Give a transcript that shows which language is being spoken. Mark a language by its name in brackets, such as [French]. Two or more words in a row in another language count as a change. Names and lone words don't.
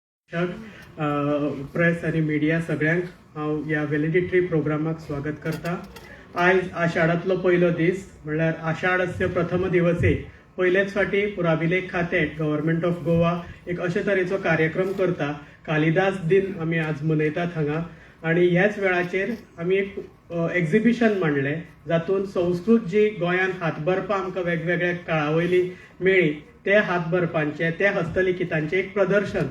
[Konkani] प्रेस आणि मिडिया सगळ्यांक हांव ह्या [English] valedictory programme [Konkani] स्वागत करता। आयज आषाढातलो पयलो दीस म्हणल्यार [Sanskrit] आषाढस्य प्रथम दिवसे [Konkani] पयलेच फाटी पुराभिलेख खातें गव्हर्नमेंट ऑफ गोवा एक अशे तरेचो कार्यक्रम करता। कालिदास दिन आमी आज मनयतात हांगा आणि ह्याच वेळाचेर आमी एक एक्झिबिशन मांडले जातून संस्कृत जी गोंयान हातबरपां आमकां वेगवेगळ्या काळावयली मेळ्ळी ते हातबरपांचे ते हस्तलिखितांचे एक प्रदर्शन।